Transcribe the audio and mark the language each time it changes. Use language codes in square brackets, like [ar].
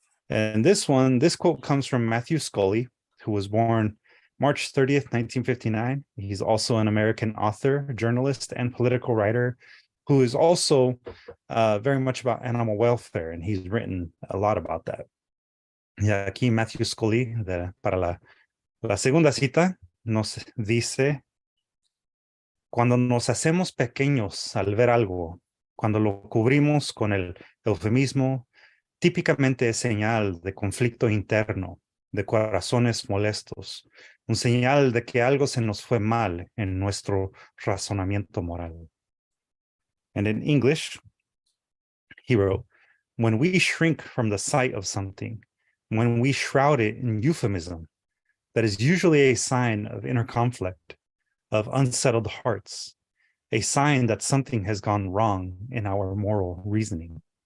[en] And this quote comes from Matthew Scully, who was born March 30th, 1959. He's also an American author, journalist, and political writer who is also very much about animal welfare, and he's written a lot about that. [es] Y aquí Matthew Scully, para la segunda cita, nos dice: cuando nos hacemos pequeños al ver algo, cuando lo cubrimos con el eufemismo, típicamente es señal de conflicto interno, de corazones molestos, un señal de que algo se nos fue mal en nuestro razonamiento moral. [en] And in English, he wrote, when we shrink from the sight of something, when we shroud it in euphemism, that is usually a sign of inner conflict, of unsettled hearts, a sign that something has gone wrong in our moral reasoning.